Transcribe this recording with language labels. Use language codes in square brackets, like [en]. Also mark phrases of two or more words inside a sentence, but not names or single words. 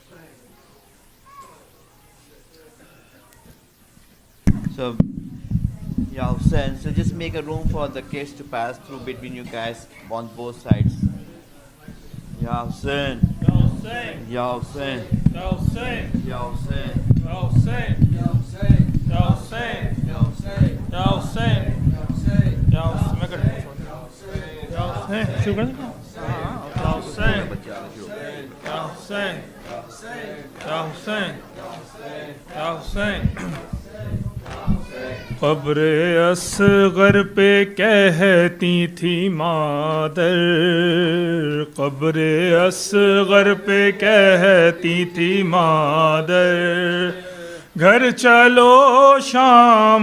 [en] So [ar] يا حسين, [en] so just make a room for the kids to pass through between you guys on both sides. [ar] يا حسين. يا حسين. يا حسين. يا حسين. يا حسين. يا حسين. يا حسين. يا حسين. يا حسين. يا حسين. يا حسين. يا حسين. شو قصدك؟ يا حسين. يا حسين. يا حسين. يا حسين. [ur] قبر اصغر پہ کہتی تھی مادر، قبر اصغر پہ کہتی تھی مادر، گھر چلو شام